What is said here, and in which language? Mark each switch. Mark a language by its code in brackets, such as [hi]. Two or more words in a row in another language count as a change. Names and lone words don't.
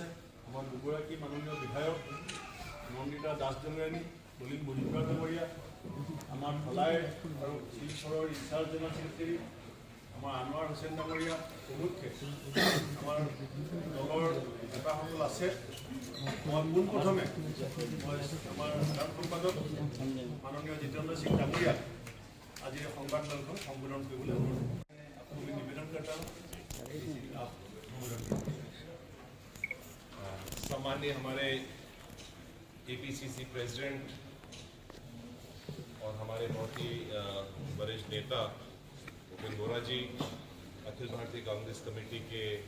[as] আমাৰ দুগৰাকী মাননীয় বিধায়ক মন্দিতা দাস ডাঙৰীয়ানী, বলিন বুজিবৰা ডাঙৰীয়া, আমাৰ ধলাই আৰু শিলচৰৰ [en] in-charge general secretary [as] আমাৰ আনোৱাৰ হুছেইন ডাঙৰীয়া প্ৰমুখ্যে আমাৰ দলৰ নেতাসকল আছে। মই পোনপ্ৰথমে আমাৰ সাধাৰণ সম্পাদক মাননীয় জিতেন্দ্ৰ সিং ডাঙৰীয়াক আজি সংবাদমেলখন সম্বোধন কৰিবলৈ আপোনালোকে নিবেদনকৰ্তা [hi] सामान्य हमारे [en] APCC president [hi] और हमारे बहुत ही वरिष्ठ नेता भूपेंद्र बोरा जी, अखिल भारतीय कांग्रेस कमेटी के